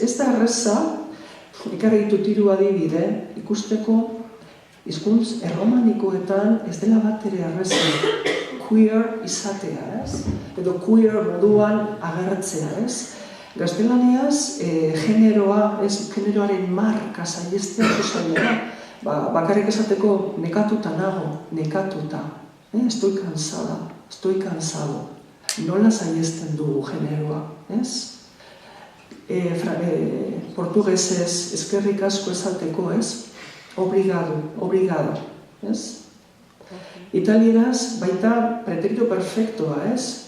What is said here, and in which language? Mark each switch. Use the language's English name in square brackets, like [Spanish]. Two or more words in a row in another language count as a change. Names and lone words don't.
[Basque] Ez da erreza, ekarri ditut 3 adibide, ikusteko hizkuntz erromanikoetan ez dela bat ere erreza. Queer izatea, ez? Edo queer moduan agertzea, ez? Gaztelaniaz, generoaren marka saihestea zuzailera. Bakarrik esateko nekatuta nago, nekatuta. [Spanish] Estoy cansada, estoy cansado. [Basque] Nola saihesten dugu generoa, ez? Portugesez, eskerrik asko esateko, ez? Obrigado, ez? Italieraz baita [Spanish] pretérito perfectoa, [Basque] ez?